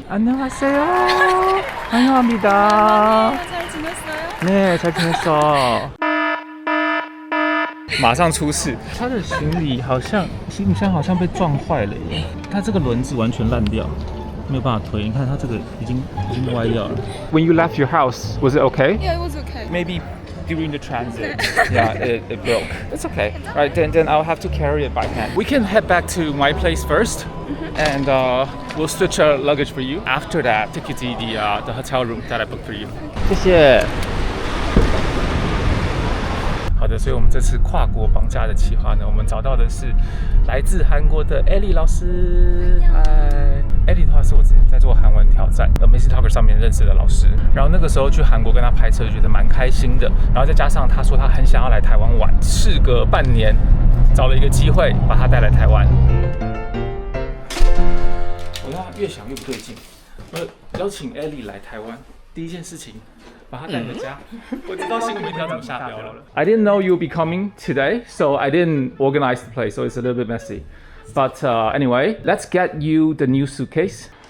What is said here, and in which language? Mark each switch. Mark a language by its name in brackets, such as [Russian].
[Korean] 안녕하세요. 환영합니다. 잘 지냈어요? 네, 잘 지냈어. [Chinese] 马上出事，他的行李箱好像被撞坏了耶，他这个轮子完全烂掉。没有办法推，你看它这个已经歪掉了。 [English] When you left your house, was it okay? Yeah, it was okay. Maybe during the transit, yeah, it broke. It's okay. Right, then I'll have to carry it by hand. We can head back to my place first, and we'll switch our luggage for you. After that, take you to the hotel room that I booked for you. [Chinese] 谢谢。好的，所以我们这次跨国绑架的企划呢，我们找到的是来自韩国的 Ellie 老师。嗨 ，Ellie 的话是我之前在做韩文挑战 Amazing Talker 上面认识的老师，然后那个时候去韩国跟他拍摄，就觉得蛮开心的。然后再加上他说他很想要来台湾玩，事隔半年，找了一个机会把他带来台湾。我让他越想越不对劲，邀请 Ellie 来台湾，第一件事情。把他带回家，我知道新闻要怎么下标了。 [English] I didn't know you'll be coming today, so I didn't organize the place, so it's a little bit messy. But anyway, let's get you the new suitcase.